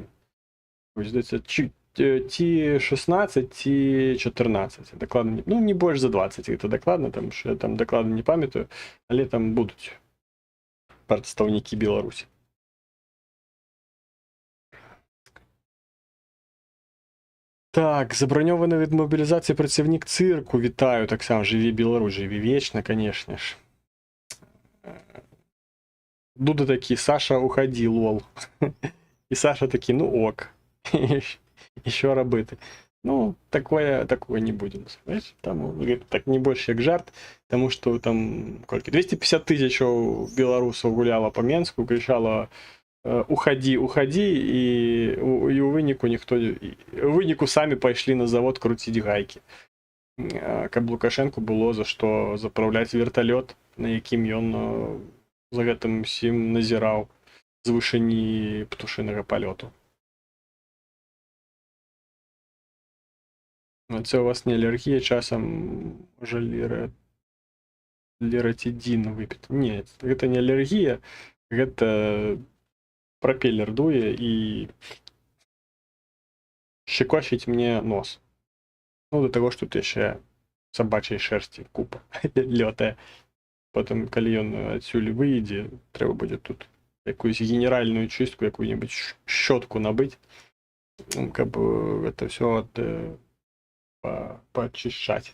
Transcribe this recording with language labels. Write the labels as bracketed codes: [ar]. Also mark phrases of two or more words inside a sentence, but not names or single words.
[be] Вось, здаецца, ці 16, ці 14. Дакладна, ну, не больш за 20, гэта дакладна, там, що я там дакладна не памятаю, але там будуць прадстаўнікі Беларусі. [uk] Так, заброньованы від мобілізації працівник цирку, вітаю, так само, живі Білорусь, живі [ru] вечно, конечно ж. [uk] Дуда такий, Саша, уходи, лол. І Саша такий, ну ок. І що робити? Ну, [ru] такое не будем. Знаешь, там, так не больше [uk] як жарт, тому що там, 250 тисяч білорусів гуляло по Менську, кричало уходи, [be] і у выніку самі пайшлі на завод круціць гайкі, каб Лукашенку было за што запраўляць верталёт, на якім ён за гэтым усім назіраў з вышыні птушынага палёту. [uk] Це у вас не алергія часам [be] можа лератидин выпіць? Не, гэта не алергія, гэта пропеллер дуе і [ru] щекочить мне нос. [be] Ну, [ru] до того, что тут [be] яшчэ сабачай шерсці купа лётае. Потым, калі ён адсюль выйдзе, трэба будзе тут якуюсь [ru] генеральную чистку, якую-нибудь щётку [be] набыць, каб гэта ўсё пачышчаць.